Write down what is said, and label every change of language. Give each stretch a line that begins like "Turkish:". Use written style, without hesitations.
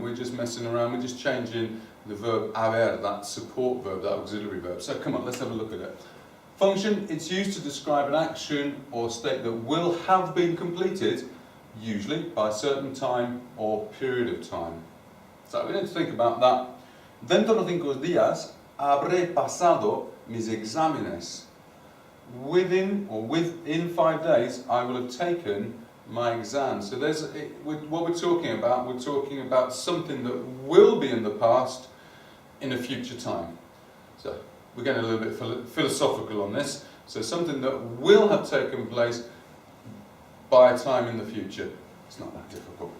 English: We're just messing around, we're just changing the verb haber, that support verb, that auxiliary verb. So come on, let's have a look at it. Function, it's used to describe an action or state that will have been completed, usually by a certain time or period of time. So we need to think about that.
Spanish: Dentro de 5 días habré pasado mis exámenes.
English: Within 5 days, I will have taken my exam. So what we're talking about something that will be in the past in a future time. So we're getting a little bit philosophical on this. So something that will have taken place by a time in the future. It's not that difficult.